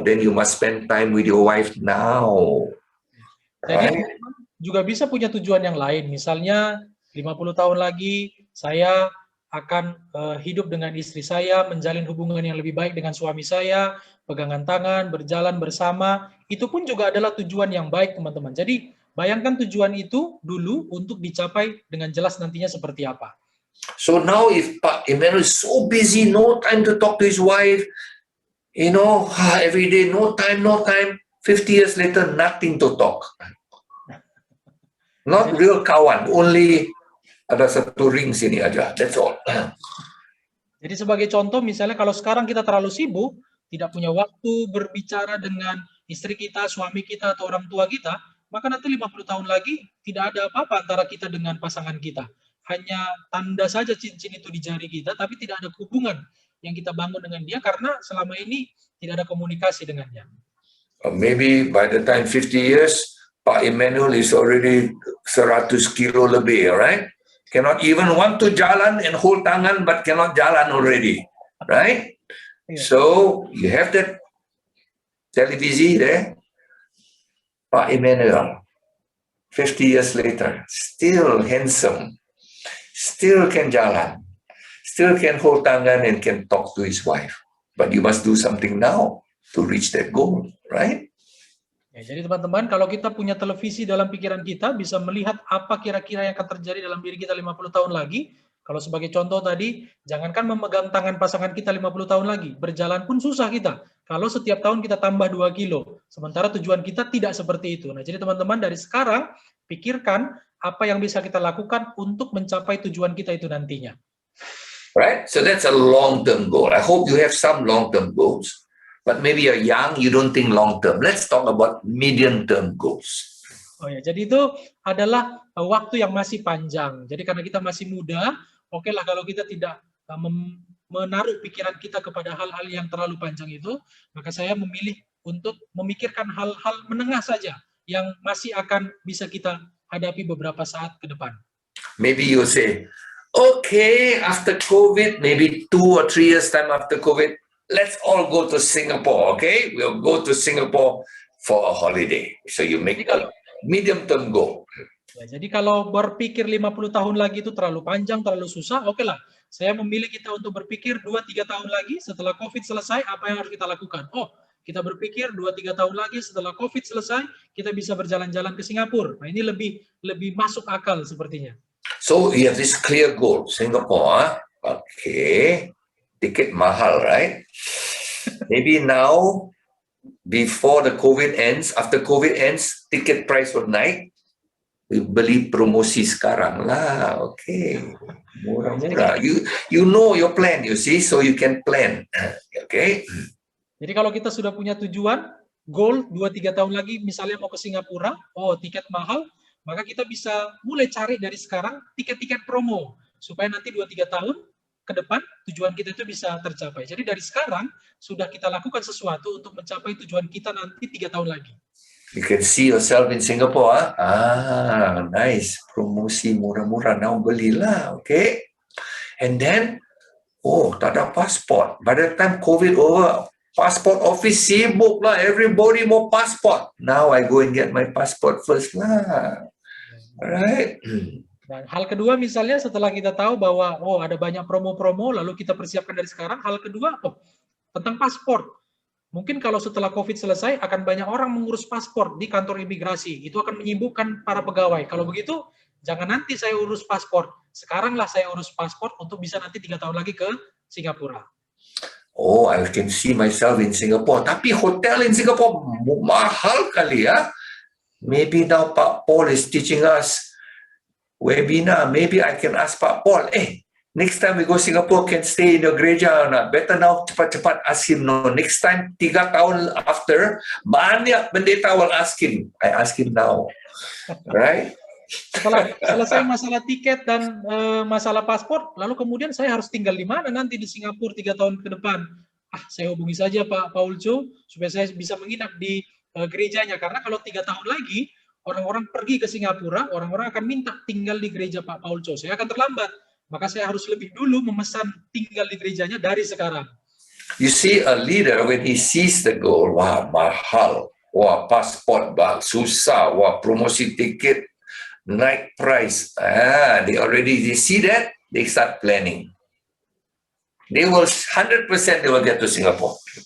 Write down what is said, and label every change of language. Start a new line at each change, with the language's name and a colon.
English: Then you must spend time with your wife now.
Indonesian: Jadi juga bisa punya tujuan yang lain. Misalnya 50 tahun lagi saya akan hidup dengan istri saya, menjalin hubungan yang lebih baik dengan suami saya, pegangan tangan, berjalan bersama, itu pun juga adalah tujuan yang baik, teman-teman. Jadi, bayangkan tujuan itu dulu untuk dicapai dengan jelas nantinya seperti apa.
English: So now if Pak Emmanuel is so busy, no time to talk to his wife, every day, no time, 50 years later, nothing to talk. Not real
Indonesian: kawan,
English: only
Indonesian: ada satu
English: ring
Indonesian: sini aja,
English: that's all.
Indonesian: Jadi sebagai contoh, misalnya kalau sekarang kita terlalu sibuk, tidak punya waktu berbicara dengan istri kita, suami kita, atau orang tua kita, maka nanti 50 tahun lagi tidak ada apa-apa antara kita dengan pasangan kita. Hanya tanda saja cincin itu di jari kita, tapi tidak ada hubungan yang kita bangun dengan dia karena selama ini tidak ada komunikasi dengannya.
English: Maybe by the time 50 years, Pak Emmanuel is already 100 kilo
Indonesian: lebih,
English: right? Cannot even want to
Indonesian: jalan
English: and hold
Indonesian: tangan,
English: but cannot jalan already, right? Yeah. So you have that televisi there, Pak Emmanuel, 50 years later, still handsome, still can
Indonesian: jalan,
English: still can hold
Indonesian: tangan
English: and can talk to his wife. But you must do something now to reach that goal, right?
Indonesian: Ya, jadi teman-teman, kalau kita punya televisi dalam pikiran kita, bisa melihat apa kira-kira yang akan terjadi dalam diri kita 50 tahun lagi. Kalau sebagai contoh tadi, jangankan memegang tangan pasangan kita 50 tahun lagi, berjalan pun susah kita. Kalau setiap tahun kita tambah 2 kilo, sementara tujuan kita tidak seperti itu. Nah, jadi teman-teman, dari sekarang, pikirkan apa yang bisa kita lakukan untuk mencapai tujuan kita itu nantinya.
English: Right? So that's a long-term goal. I hope you have some long-term goals. But maybe you're young, you don't think long-term. Let's talk about medium-term goals.
Indonesian: Oh ya, jadi itu adalah waktu yang masih panjang. Jadi karena kita masih muda, oke lah kalau kita tidak menaruh pikiran kita kepada hal-hal yang terlalu panjang itu, maka saya memilih untuk memikirkan hal-hal menengah saja yang masih akan bisa kita hadapi beberapa saat ke depan.
English: Maybe you say, okay, after COVID, maybe 2 or 3 years time after COVID, let's all go to Singapore, okay? We'll go to Singapore for a holiday. So you make a medium-term goal.
Indonesian: Ya, jadi kalau berpikir 50 tahun lagi itu terlalu panjang, terlalu susah, oke lah. Saya memilih kita untuk berpikir 2-3 tahun lagi setelah COVID selesai, apa yang harus kita lakukan? Oh, kita berpikir 2-3 tahun lagi setelah COVID selesai, kita bisa berjalan-jalan ke Singapura. Nah, ini lebih masuk akal sepertinya.
English: So you have this clear goal, Singapore, okay.
Indonesian: Tiket mahal,
English: right? Maybe now, before the COVID ends, after COVID ends, ticket price will
Indonesian: naik.
English: We
Indonesian: beli promosi sekarang lah, okay. Murah-murah.
English: You know your plan, you see, so you can plan, okay?
Indonesian: Jadi kalau kita sudah punya tujuan, goal 2-3 tahun lagi, misalnya mau ke Singapura, oh tiket mahal, maka kita bisa mulai cari dari sekarang tiket-tiket promo, supaya nanti 2-3 tahun ke depan tujuan kita itu bisa tercapai. Jadi dari sekarang sudah kita lakukan sesuatu untuk mencapai tujuan kita nanti 3 tahun lagi.
English: You can see yourself in Singapore. Nice.
Indonesian: Promosi murah-murah.
English: Now
Indonesian: belilah.
English: Okay. And then,
Indonesian: tak ada
English: passport. By the time COVID over, passport office
Indonesian: sibuk lah.
English: Everybody
Indonesian: mau
English: passport. Now I go and get my passport first lah. Alright.
Indonesian: Dan hal kedua misalnya setelah kita tahu bahwa ada banyak promo-promo lalu kita persiapkan dari sekarang, hal kedua tentang paspor. Mungkin kalau setelah COVID selesai akan banyak orang mengurus paspor di kantor imigrasi. Itu akan menyibukkan para pegawai. Kalau begitu jangan nanti saya urus paspor. Sekaranglah saya urus paspor untuk bisa nanti 3 tahun lagi ke Singapura.
English: Oh, I can see myself in Singapore.
Indonesian: Tapi hotel
English: in Singapore
Indonesian: mahal kali ya.
English: Maybe now Pak Paul is teaching us webinar, maybe I can ask Pak Paul, next time we go Singapore, can stay in your
Indonesian: gereja
English: or not? Better now,
Indonesian: cepat-cepat
English: ask him. No, next time,
Indonesian: 3 tahun
English: after,
Indonesian: banyak pendeta
English: will ask him. I ask him now, right?
Indonesian: Setelah selesai masalah tiket dan masalah paspor, lalu kemudian saya harus tinggal di mana nanti di Singapura 3 tahun ke depan? Saya hubungi saja Pak Paul Cho, supaya saya bisa menginap di gerejanya. Karena kalau 3 tahun lagi, orang-orang pergi ke Singapura, orang-orang akan minta tinggal di gereja Pak Paul Cho. Saya akan terlambat. Maka saya harus lebih dulu memesan tinggal di gerejanya dari sekarang.
English: You see a leader when he sees the goal,
Indonesian: wah mahal, wah pasport susah, wah promosi tiket,
English: naik price. They see that, they start planning. They will 100% they will get to Singapore.